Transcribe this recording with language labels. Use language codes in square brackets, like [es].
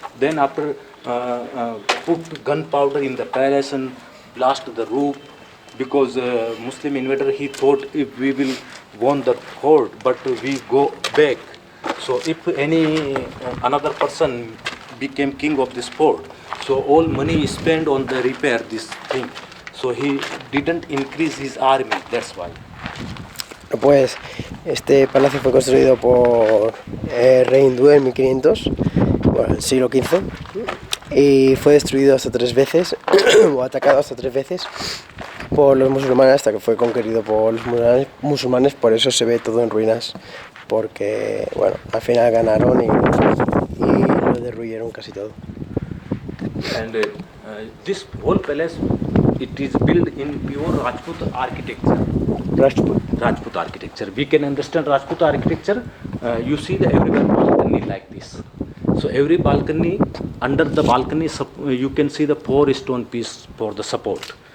[en] Then after put gunpowder in the palace and blast the roof, because Muslim invader he thought if we will won the fort but we go back, so if any another person became king of this fort, so all money is spent on the repair this thing, so he didn't increase his army, that's why. [es] Pues este palacio fue construido por rey hindú en 1500, bueno, el siglo XV, y fue destruido hasta 3 veces, o atacado hasta 3 veces por los musulmanes, hasta que fue conquerido por los musulmanes, por eso se ve todo en ruinas, porque bueno, al final ganaron y lo derruyeron casi todo. [en] And this whole palace, it is built in pure Rajput architecture. Rajput architecture. We can understand Rajput architecture. You see the everywhere balcony like this. So every balcony, under the balcony, you can see the 4 stone piece for the support.